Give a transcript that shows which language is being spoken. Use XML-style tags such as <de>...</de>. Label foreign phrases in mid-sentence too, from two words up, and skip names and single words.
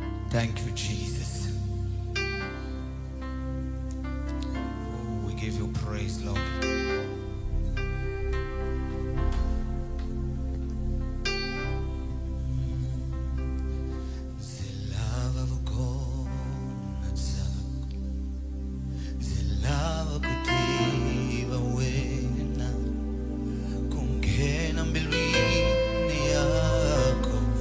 <en>Thank you, Jesus. Oh, we give you praise, Lord.</en> <ts>Zilava vukona zako, zilava kutiva wena, kungena mbilwini yako,</ts>